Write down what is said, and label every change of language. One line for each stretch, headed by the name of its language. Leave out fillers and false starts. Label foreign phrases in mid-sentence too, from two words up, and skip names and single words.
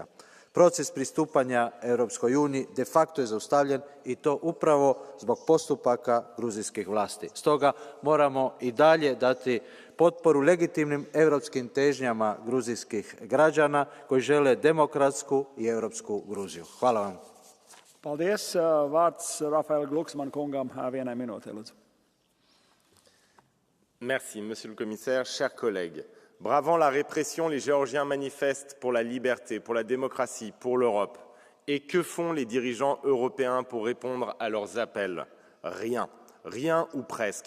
Croatian: Proces pristupanja Europskoj uniji
Latin: de facto
Croatian: je zaustavljen i to upravo zbog postupaka gruzijskih vlasti. Stoga moramo i dalje dati potporu legitimnim europskim težnjama gruzijskih građana koji žele demokratsku i europsku Gruziju. Hvala vam.
Latvian: Paldies. Vārds Rafael Glucksmann kungam vienai minūtē, lūdzu.
French: Merci, Monsieur le Commissaire, chers collègues. Bravant la répression, les Géorgiens manifestent pour la liberté, pour la démocratie, pour l'Europe. Et que font les dirigeants européens pour répondre à leurs appels? Rien. Rien ou presque.